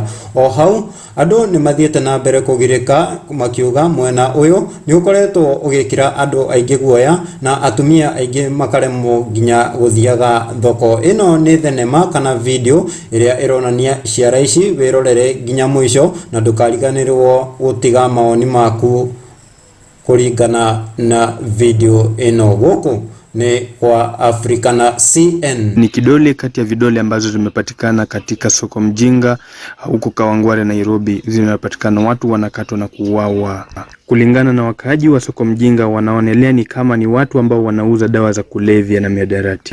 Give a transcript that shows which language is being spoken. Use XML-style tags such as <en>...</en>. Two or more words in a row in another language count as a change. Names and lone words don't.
<ki>O hau andu ni mathiete na mbere kugirika makiuga mwena uyu ni ukoretwo ugikira andu aingi guoya na atumia aingi makaremwo nginya guthiaga thoko. Ino ni thenema kana video iria ironania Ciara ici wirorere nginya mwisho na ndukariganirwo gutiga maoni maku kuringana na video ino.</ki> <sw>Goko ni kwa Africa na CN. Ni kidole kati ya vidole ambazo zimepatikana katika soko mjinga huko Kawangware Nairobi. Zimepatikana watu wanakatwa na kuuawa. Kulingana na wakaaji wa soko mjinga, wanaonelea ni kama ni watu ambao wanauza dawa za kulevya na mihadarati.</sw>